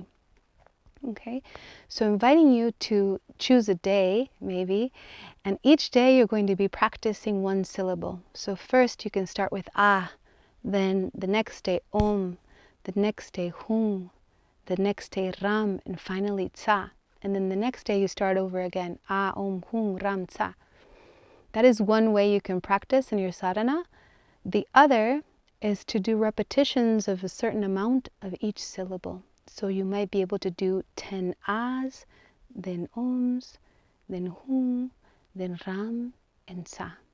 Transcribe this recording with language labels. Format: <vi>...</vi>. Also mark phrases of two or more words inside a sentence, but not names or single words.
<en>Okay, so inviting you to choose a day, maybe, and each day you're going to be practicing one syllable. So first you can start with ah, then the next day om, the next day hum, the next day ram, and finally tsa. And then the next day you start over again, ah, om, hum, ram, tsa. That is one way you can practice in your sadhana. The other is to do repetitions of a certain amount of each syllable. So you might be able to do 10 ahs, then oms, then hum, then ram, and sa.</en>